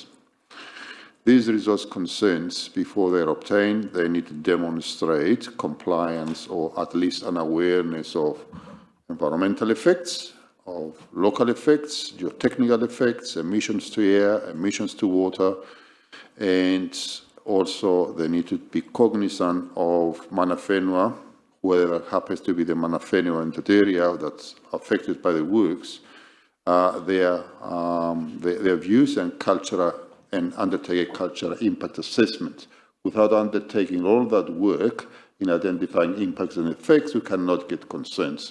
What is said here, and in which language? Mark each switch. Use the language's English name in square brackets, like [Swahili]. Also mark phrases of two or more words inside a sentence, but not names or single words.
[English] These resource consents, before they're obtained, they need to demonstrate compliance or at least an awareness of environmental effects, of local effects, geotechnical effects, emissions to air, emissions to water, and also they need to be cognizant of [Māori] mana whenua, [English] whether it happens to be the [Māori] mana whenua [English] in that area that's affected by the works, their views and cultural and undertake a cultural impact assessment. Without undertaking all that work in identifying impacts and effects, we cannot get consents.